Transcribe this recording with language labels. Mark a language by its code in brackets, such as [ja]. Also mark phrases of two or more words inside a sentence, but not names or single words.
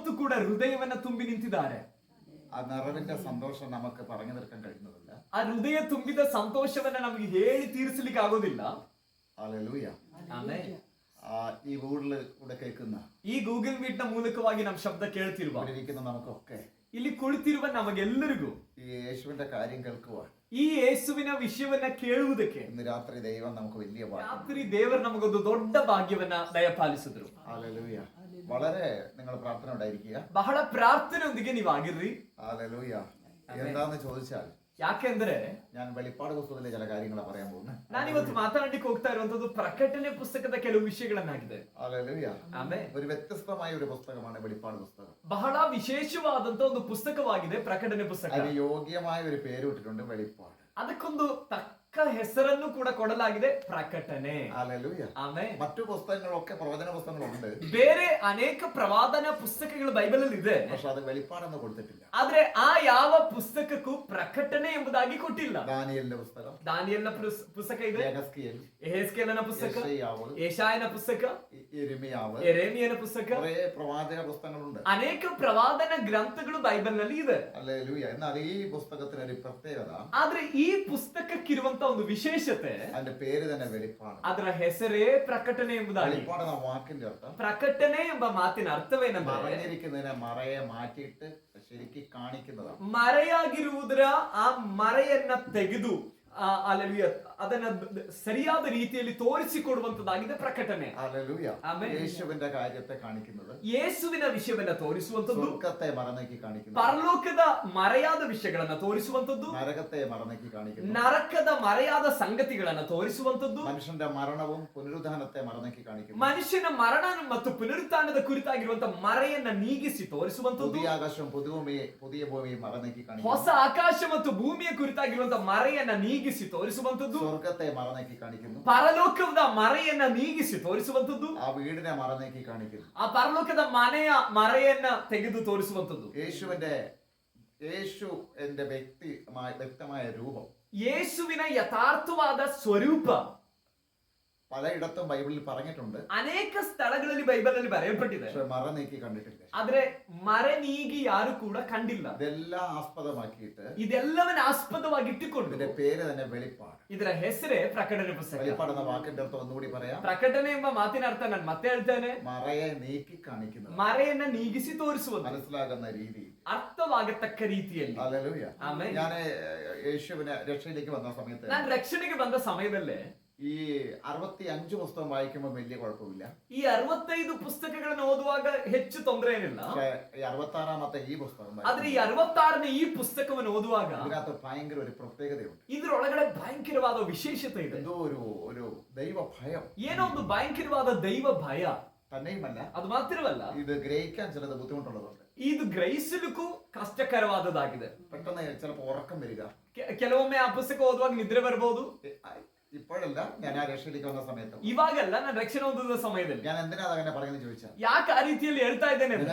[kn] ಕೂಡ ಹೃದಯವನ್ನ ತುಂಬಿ ನಿಂತಿದ್ದಾರೆ. [ml] ಆ ನರವಿന്റെ സന്തോഷം നമുക്ക് പറഞ്ഞു തീർക്കാൻ കഴിയുന്നതല്ല. [kn] ಆ ಹೃದಯ ತುಂಬಿದ ಸಂತೋಷವನ್ನ ನಮಗೆ ಹೇಳಿ ತೀರಿಸಲಿಕ್ಕೆ ಆಗೋದಿಲ್ಲ. [ml] ഹല്ലേലൂയ. [kn] ಆಮೆನ್. [ml] ഈ ഗൂഗിളിൽ കൂടെ കേൾക്കുന്ന [kn] ಈ ಗೂಗಲ್ ಮೀಟ್ ನ ಮೂಲಕವಾಗಿ ನಮ್ಮ ಶಬ್ದ ಕೇಳ್ತಿರುವ [ml] നമുക്കൊക്കെ [kn] ಇಲ್ಲಿ ಕುಳಿತಿರುವ ನಮಗೆಲ್ಲರಿಗೂ [ml] ഈ യേശുവിന്റെ കാര്യം കേൾക്കുവാൻ, [kn] ಈ ಯೇಸುವಿನ ವಿಷಯವನ್ನ ಕೇಳುವುದಕ್ಕೆ [ml] ഇന്ന് രാത്രി ദൈവം നമുക്ക് വലിയ [kn] ರಾತ್ರಿ ದೇವರು ನಮಗೊಂದು ದೊಡ್ಡ ಭಾಗ್ಯವನ್ನ ದಯಪಾಲಿಸಿದ್ರು. [ml] ഹല്ലേലൂയ. വളരെ നിങ്ങൾ പ്രാർത്ഥന ഉണ്ടായിരിക്കുക. [kn] ಬಹಳ ಪ್ರಾರ್ಥನೆಯೊಂದಿಗೆ ನೀವು ಆಗಿರ್ರಿ. [ml] ഹല്ലേലൂയ. എന്താന്ന് ചോദിച്ചാൽ, [kn] ಯಾಕೆಂದ್ರೆ [ml] ഞാൻ വെളിപ്പാട് പുസ്തകത്തിലെ ചില കാര്യങ്ങളാണ് പറയാൻ പോകുന്നത്. [kn] ನಾನಿವತ್ತು ಮಾತನಾಡಲಿಕ್ಕೆ ಹೋಗ್ತಾ ಇರುವಂತದ್ದು ಪ್ರಕಟಣೆ ಪುಸ್ತಕದ ಕೆಲವು ವಿಷಯಗಳನ್ನಾಗಿದೆ. [ml] ഹല്ലേലൂയ. [kn] ಆಮೆನ್. [ml] ഒരു വ്യത്യസ്തമായ ഒരു പുസ്തകമാണ് വെളിപ്പാട് പുസ്തകം. [kn] ಬಹಳ ವಿಶೇಷವಾದಂತ ಒಂದು ಪುಸ್ತಕವಾಗಿದೆ ಪ್ರಕಟಣೆ ಪುಸ್ತಕ. [ml] അതിന് യോഗ്യമായ ഒരു പേര് ഇട്ടിട്ടുണ്ട്, വെളിപ്പാട്. [kn] ಅದಕ್ಕೊಂದು ತಕ್ಕ ಹೆಸರನ್ನು ಕೂಡ ಕೊಡಲಾಗಿದೆ, ಪ್ರಕಟಣೆ. [ml] ഹല്ലേലൂയ. [kn] ಆಮೆನ್. [ml] മറ്റു പുസ്തകങ്ങളൊക്കെ പ്രവചന പുസ്തകങ്ങളുണ്ട്, [kn] ಬೇರೆ ಅನೇಕ ಪ್ರವಾದನ ಪುಸ್ತಕಗಳು ಬೈಬಲ್ ಅಲ್ಲಿ ಇದೆ. [ml] പക്ഷെ അത് വെളിപ്പാടെന്ന് കൊടുത്തിട്ടില്ല. [kn] ಆದ್ರೆ ಆ ಯಾವ ಪುಸ್ತಕಕ್ಕೂ ಪ್ರಕಟಣೆ ಎಂಬುದಾಗಿ ಕೊಟ್ಟಿಲ್ಲ. [ml] ദാനിയേലിന്റെ പുസ്തകം, [kn] ದಾನಿಯೇಲನ ಪುಸ್ತಕ ಇದೆ, ಯೆಹೆಸ್ಕೇಲನ ಪುಸ್ತಕ, ಯೆಶಾಯನ ಪುಸ್ತಕ, ಯೆರೆಮೀಯನ ಪುಸ್ತಕ, [ml] പ്രവാചക പുസ്തകങ്ങളുണ്ട്. [kn] ಅನೇಕ ಪ್ರವಾದನ ಗ್ರಂಥಗಳು ಬೈಬಲ್ ನಲ್ಲಿ ಇದೆ. [ml] ഹല്ലേലൂയ. എന്നാൽ ഈ പുസ്തകത്തിന് ഒരു പ്രത്യേകത, [kn] ಆದ್ರೆ ಈ ಪುಸ್ತಕಕ್ಕಿರುವಂತ ಒಂದು ವಿಶೇಷತೆ, [ml] അതിന്റെ പേര് തന്നെ വെളിപ്പാട്. [kn] ಅದರ ಹೆಸರೇ ಪ್ರಕಟಣೆ ಎಂಬುದಾಗಿ. [ml] വെളിപ്പാട് എന്ന വാക്കിന്റെ അർത്ഥം, [kn] ಪ್ರಕಟಣೆ ಎಂಬ ಮಾತಿನ ಅರ್ಥವೇನೆಂದರೆ [ml] മറഞ്ഞിരിക്കുന്നതിനെ മറയെ മാറ്റിയിട്ട് ശരിക്കും കാണിക്കുന്നതാണ്. [kn] ಮರೆಯಾಗಿರುವುದರ ಆ ಮರೆಯನ್ನ ತೆಗೆದು ಅಲ್ಲಲ್ಲಿಯ ಅದನ್ನ ಸರಿಯಾದ ರೀತಿಯಲ್ಲಿ ತೋರಿಸಿಕೊಡುವಂತದ್ದಾಗಿದೆ ಪ್ರಕಟಣೆ. [ml] ആമേൻ. യേശുവിന്റെ കാര്യത്തെ കാണിക്കുന്നത്, [kn] ಯೇಸುವಿನ ವಿಷಯವನ್ನ ತೋರಿಸುವಂತದ್ದು, [ml] ಸ್ವರ್ಗത്തെ ಮರೆನಕ್ಕಿ ಕಾಣಿക്കുന്നത്, [kn] ಪರಲೋಕದ ಮರೆಯಾದ ವಿಷಯಗಳನ್ನ ತೋರಿಸುವಂತದ್ದು, [ml] നരകത്തെ മറനക്കി കാണിക്കുന്നത്, [kn] ನರಕದ ಮರೆಯಾದ ಸಂಗತಿಗಳನ್ನ ತೋರಿಸುವಂತದ್ದು, [ml] മനുഷ്യന്റെ മരണവും പുനരുദ്ധാനത്തെ മറനക്കി കാണിക്കുന്നത്, [kn] ಮನುಷ್ಯನ ಮರಣ ಮತ್ತು ಪುನರುತ್ಥಾನದ ಕುರಿತಾಗಿರುವಂತಹ ಮರೆಯನ್ನ ನೀಗಿಸಿ ತೋರಿಸುವಂತದ್ದು, [ml] പുതിയ ആകാശം പുതിയ ഭൂമിയെ മറനക്കി കാണിക്കുന്നത്, [kn] ಹೊಸ ಆಕಾಶ ಮತ್ತು ಭೂಮಿಯ ಕುರಿತಾಗಿರುವಂತಹ ಮರೆಯನ್ನ ನೀಗಿಸಿ ತೋರಿಸುವಂತದ್ದು, [ml] സ്വർഗത്തെ മറനക്കി കാണിക്കുന്നു, [kn] ಪರಲೋಕದ ಮರೆಯನ್ನ ನೀಗಿಸಿ ತೋರಿಸುವಂತದ್ದು, [ml] ആ വീടിനെ മറനക്കി കാണിക്കുന്നു, [kn] ಆ ಪರಲೋಕದ ಮನೆಯ ಮರೆಯನ್ನ ತೆಗೆದು ತೋರಿಸುವಂತದ್ದು, [ml] യേശു എന്റെ വ്യക്തമായ രൂപം, [kn] ಯೇಸುವಿನ ಯಥಾರ್ಥವಾದ ಸ್ವರೂಪ [ml] പലയിടത്തും ബൈബിളിൽ പറഞ്ഞിട്ടുണ്ട്, [kn] ಅನೇಕ ಸ್ಥಳಗಳಲ್ಲಿ ಬೈಬಲಲ್ಲಿ ಬರೆಯಲ್ಪಟ್ಟಿದೆ, [ml] പക്ഷെ മറനീക്കി കണ്ടിട്ടില്ല. [kn] ಆದ್ರೆ ಮರೆ ನೀಗಿ ಯಾರು ಕೂಡ ಕಂಡಿಲ್ಲ. [ml] ഇതെല്ലാം ആസ്പദമാക്കിയിട്ട്, [kn] ಇದೆಲ್ಲವನ್ನ ಆಸ್ಪದವಾಗಿ ಇಟ್ಟುಕೊಂಡು [ml] ഇതിന്റെ പേര് തന്നെ വെളിപ്പാട്. [kn] ಇದರ ಹೆಸರೇ ಪ್ರಕಟಣೆ ಪುಸ್ತಕ. [ml] വെളിപ്പാട് എന്ന വാക്കിന്റെ അർത്ഥം ഒന്നുകൂടി പറയാം. [kn] ಪ್ರಕಟಣೆ ಎಂಬ ಮಾತಿನ ಅರ್ಥ ನಾನು ಮತ್ತೆ ಹೇಳ್ತೇನೆ, [ml] മറയെ നീക്കി കാണിക്കുന്നത്, [kn] ಮರೆಯನ್ನ ನೀಗಿಸಿ ತೋರಿಸುವುದು, [ml] മനസ്സിലാകുന്ന രീതി, [kn] ಅರ್ಥವಾಗತಕ್ಕ ರೀತಿಯಲ್ಲಿ. [ml] ഹല്ലേലൂയ. [kn] ಆಮೆನ್. [ml] ഞാൻ യേശുവിനെ രക്ഷയിലേക്ക് വന്ന സമയത്ത്, [kn] ನಾನು ರಕ್ಷಣೆಗೆ ಬಂದ ಸಮಯದಲ್ಲೇ [ml] ഈ 65 പുസ്തകം വായിക്കുമ്പോൾ വലിയ കുഴപ്പമില്ല. [kn] ಈ 65 ಪುಸ್ತಕಗಳನ್ನು ಓದುವಾಗ ಹೆಚ್ಚು ತೊಂದರೆ ಏನಿಲ್ಲ. [ml] പക്ഷേ ഈ 66ാമത്തെ ഈ പുസ്തകം, [kn] ಆದ್ರೆ ಈ 66ನೇ ಈ ಪುಸ್ತಕವನ್ನು ಓದುವಾಗ [ml] ഇതിനകത്ത് ഭയങ്കര ഒരു പ്രത്യേകതയുണ്ട്. [kn] ಇದ್ರೊಳಗಡೆ ಭಯಂಕರವಾದ ವಿಶೇಷತೆ ಇದೆ. [ml] എന്തോ ഒരു ദൈവ ഭയം, [kn] ಏನೋ ಒಂದು ಭಯಂಕರವಾದ ದೈವ ಭಯ. [ml] തന്നെയുമല്ല, [kn] ಅದು ಮಾತ್ರವಲ್ಲ, [ml] ഇത് ഗ്രഹിക്കാൻ ചിലത് ബുദ്ധിമുട്ടുള്ളതുണ്ട്. [kn] ಇದು ಗ್ರಹಿಸಲಿಕ್ಕೂ ಕಷ್ಟಕರವಾದದ್ದಾಗಿದೆ. [ml] പെട്ടെന്ന് ചിലപ്പോൾ ഉറക്കം വരിക, [kn] ಕೆಲವೊಮ್ಮೆ ಆ ಪುಸ್ತಕ ಓದುವಾಗ ನಿದ್ರೆ ಬರಬಹುದು. [ml] ഇപ്പോഴല്ല, ഞാൻ ആ രക്ഷയിലേക്ക് വന്ന സമയത്ത്, [kn] ಇವಾಗಲ್ಲ, ನಾನು ರಕ್ಷಣೆ ಹೊಂದಿದ ಸಮಯದಲ್ಲಿ. [ml] ഞാൻ എന്തിനാ അങ്ങനെ പറയുന്നത് ചോദിച്ചാൽ, [kn] ಯಾಕೆ ಆ ರೀತಿಯಲ್ಲಿ ಹೇಳ್ತಾ ಇದ್ದೇನೆ ಅಂದ್ರೆ,